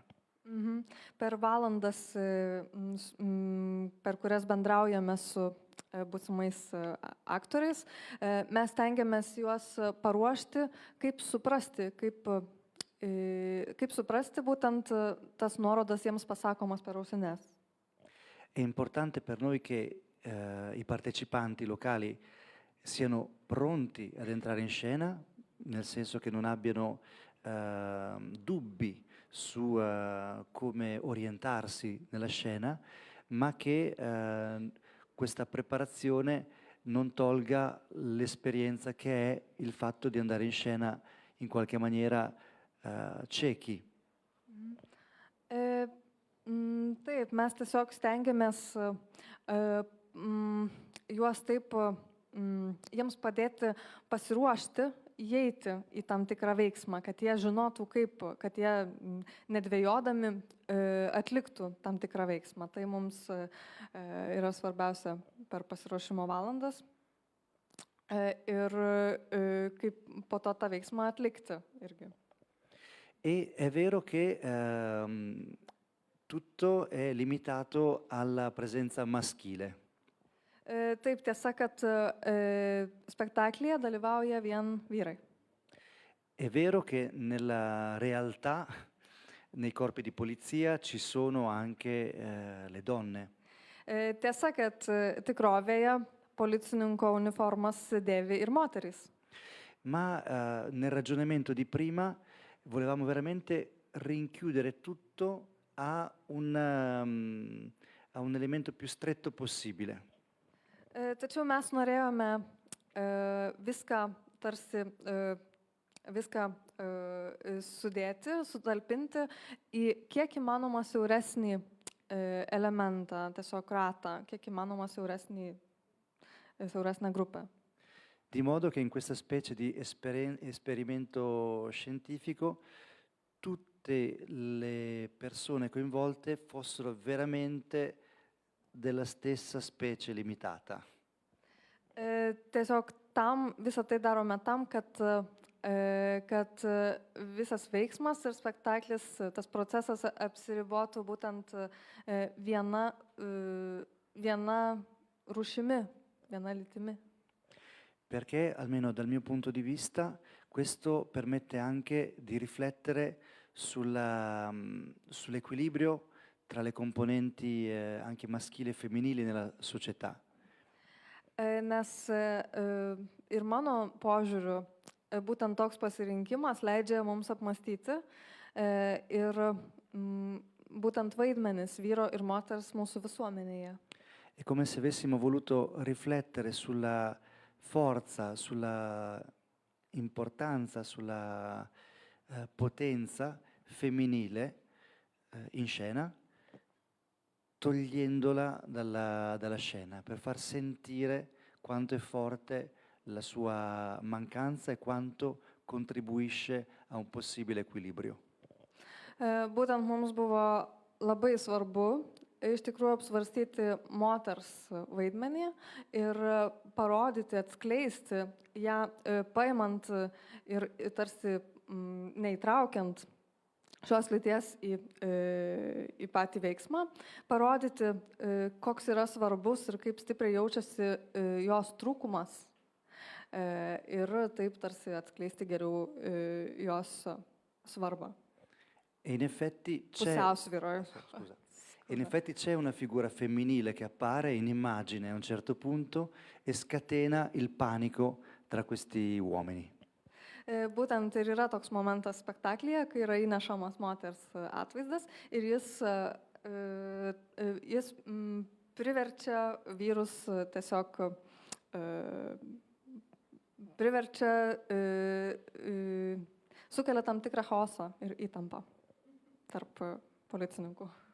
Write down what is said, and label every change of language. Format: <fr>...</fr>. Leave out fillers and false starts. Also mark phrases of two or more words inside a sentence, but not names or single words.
<lt>Per valandas, per kurias bendraujame su būsimais aktoriais, mes tengiamės juos paruošti, kaip suprasti būtent tas nuorodas jiems pasakomas per ausines.</lt> <it>È importante per noi che i partecipanti locali siano pronti ad entrare in scena, nel senso che non abbiano dubbi su come orientarsi nella scena, ma che questa preparazione non tolga l'esperienza che è il fatto di andare in scena in qualche maniera ciechi.</it> <lt>Taip, mes tiesiog stengiamės juos taip, jiems padėti pasiruošti, įeiti į tam tikrą veiksmą, kad jie žinotų kaip, kad jie nedvejodami atliktų tam tikrą veiksmą. Tai mums yra svarbiausia per pasiruošimo valandas ir kaip po to tą veiksmą atlikti irgi.</lt> <it>E è vero che tutto è limitato alla presenza maschile.</it> <lt>Taip, tiesa, kad spektaklyje dalyvauja vien vyrai.</lt> <it>È vero che nella realtà, nei corpi di polizia, ci sono anche le donne.</it> <lt>Tiesa, kad tikrovėje policininko uniformas dėvi ir moterys.</lt> <it>Ma nel ragionamento di prima volevamo veramente rinchiudere tutto a un elemento più stretto possibile.</it> <lt>Tačiau mes norėjome viską sudėti, sutalpinti į kiek įmanoma siauresnį elementą, tiesiog ratą, kiek įmanoma siauresnę grupę.</lt> <it>Di modo che in questa specie di esperimento scientifico tutte le persone coinvolte fossero veramente della stessa specie limitata.</it> <lt>Tiesiog visą tai darome tam, kad visas veiksmas ir spektaklis, tas procesas apsiribotų būtent viena rūšimi, viena lytimi.</lt> <it>Perché, almeno dal mio punto di vista, questo permette anche di riflettere sull'equilibrio tra le componenti anche maschili e femminili nella società.</it> <lt>Nes ir mano požiūriu, būtent toks pasirinkimas leidžia mums apmastyti ir būtent vaidmenis vyro ir moters mūsų visuomenėje.</lt> <it>È come se avessimo voluto riflettere sulla forza, sulla importanza, sulla potenza femminile in scena, togliendola dalla scena, per far sentire quanto è forte la sua mancanza e quanto contribuisce a un possibile equilibrio.</it> <lt>Būtent mums buvo labai svarbu iš tikrųjų apsvarstyti moters vaidmenį ir parodyti, atskleisti ją, paimant ir tarsi neįtraukiant šios lyties į patį veiksmą, parodyti, koks yra svarbus ir kaip stipriai jaučiasi jos trūkumas ir taip tarsi atskleisti geriau jos svarbą.</lt> <it>E in effetti</it> <lt>Pusiausvyroje.</lt> <it>in effetti c'è una figura femminile che appare in immagine a un certo punto e scatena il panico tra questi uomini.</it> <lt>Būtent ir yra toks momentas spektaklyje, kai yra įnešamas moters atvaizdas ir jis priverčia vyrus tiesiog sukelia tam tikrą chaosą ir įtampą tarp policininkų.</lt>